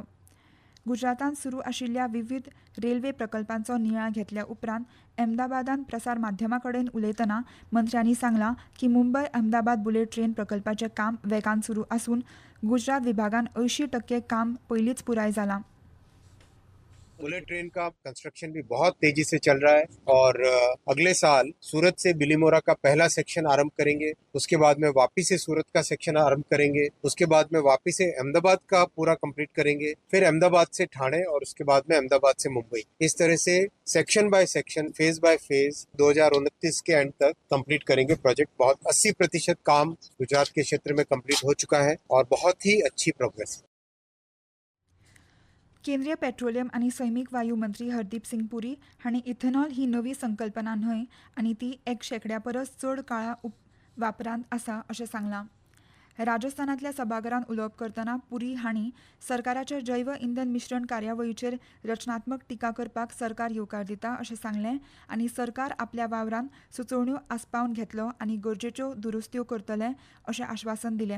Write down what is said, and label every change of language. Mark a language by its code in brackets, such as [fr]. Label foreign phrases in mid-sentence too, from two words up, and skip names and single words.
[kok] गुजरातांत सुरू आशिल्ल्या विविध रेल्वे प्रकल्पांचो नियाळ घेतल्या उपरांत अहमदाबादांत प्रसार माध्यमां कडेन उलयतना मंत्र्यांनी सांगलां की मुंबय अहमदाबाद [en] bullet train [kok] प्रकल्पाचें काम वेगान सुरू आसून गुजरात विभागान 80% काम पयलींच पुराय जालां. [en] bullet train [hi] का कंस्ट्रक्शन भी बहुत तेजी से चल रहा है और अगले साल सूरत से बिलीमोरा का पहला सेक्शन आरंभ करेंगे. उसके बाद में वापी से सूरत का सेक्शन आरंभ करेंगे. उसके बाद में वापी से अहमदाबाद का पूरा कंप्लीट करेंगे. फिर अहमदाबाद से ठाणे और उसके बाद में अहमदाबाद से मुंबई. इस तरह से [en] section by section, phase by phase [hi] 2029 के एंड तक कंप्लीट करेंगे प्रोजेक्ट. बहुत 80% काम गुजरात के क्षेत्र में कंप्लीट हो चुका है और बहुत ही अच्छी प्रोग्रेस. [kok] केंद्रीय पेट्रोलियम आनी सैमीक वायू मंत्री हरदीप सिंग पुरी हांणी इथेनॉल ही नवी संकल्पना न्हय आनी ती 1% परस चड काळा वापरांत आसा अशें सांगलां. राजस्थानांतल्या सभाघरांत उलोवप करतना पुरी हांणी सरकाराच्या जैव इंधन मिश्रण कार्यावळीचेर रचनात्मक टिका करपाक सरकार येवकार दिता अशें सांगलें आनी सरकार आपल्या वावरांत सुचोवण्यो आस्पावन घेतलो आनी गरजेच्यो दुरुस्त्यो करतले अशें आश्वासन दिलें.